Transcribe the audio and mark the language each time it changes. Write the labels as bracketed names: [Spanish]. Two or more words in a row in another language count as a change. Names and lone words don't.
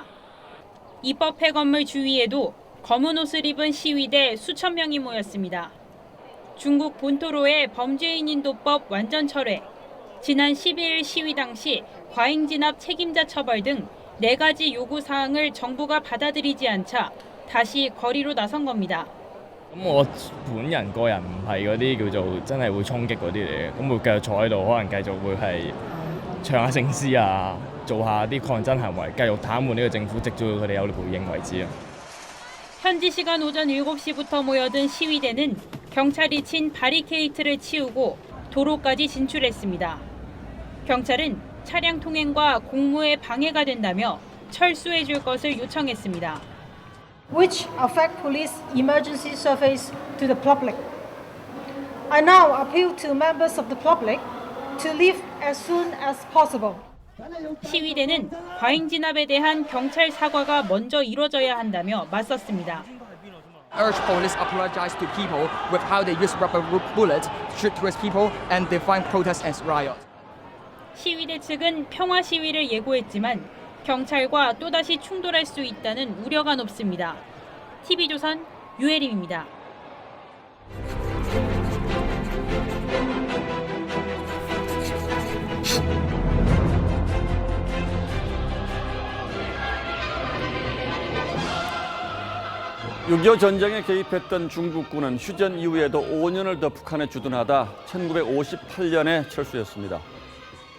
[Korean] 입법 폐건물 주위에도 검은 옷을 입은 시위대 수천 명이 모였습니다. 중국 본토로의 범죄인인도법 완전 철회, 지난 12일 시위 당시 과잉 진압 책임자 처벌 등 4가지 요구 사항을 정부가 받아들이지 않자 다시 거리로 나선 겁니다. [Cantonese] 我本人個人唔係嗰啲叫做真係會衝擊嗰啲嚟嘅，咁會繼續坐喺度，可能繼續會係唱下聖詩啊，做下啲抗爭行為，繼續癱瘓呢個政府，直至佢哋有回應為止啊。 [Korean] 현지 시간 오전 7시부터 모여든 시위대는 경찰이 친 바리케이트를 치우고 도로까지 진출했습니다. 경찰은 차량 통행과 공무에 방해가 된다며 철수해 줄 것을 요청했습니다. [English] Which affect police emergency service to the public. I now appeal to members of the public to leave as soon as possible. [Korean] 시위대는 과잉 진압에 대한 경찰 사과가 먼저 이뤄져야 한다며 맞섰습니다. [English] Urge police apologize to people with how they use rubber bullets to shoot towards people and define protests as riot. [Korean] 시위대 측은 평화 시위를 예고했지만 경찰과 또다시 충돌할 수 있다는 우려가 높습니다. TV조선 유혜림입니다. (6.25) 전쟁에 개입했던 중국군은 휴전 이후에도 5년을 더 북한에 주둔하다 1958년에 철수했습니다.